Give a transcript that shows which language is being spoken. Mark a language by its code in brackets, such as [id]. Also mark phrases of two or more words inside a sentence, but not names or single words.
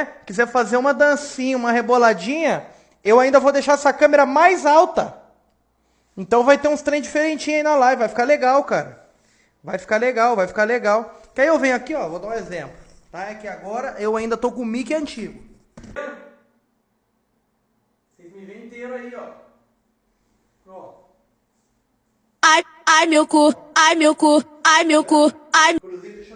[pt] Quiser fazer uma dancinha, uma reboladinha, eu ainda vou deixar essa câmera mais alta. Então vai ter uns trem diferentinhos aí na live, vai ficar legal, cara. Vai ficar legal, vai ficar legal. Que aí eu venho aqui, ó, vou dar um exemplo. Tá? É que agora eu ainda tô com o mic antigo. Vocês me veem inteiro aí, ó. Ai, ai meu cu, ai meu cu, ai meu cu, ai.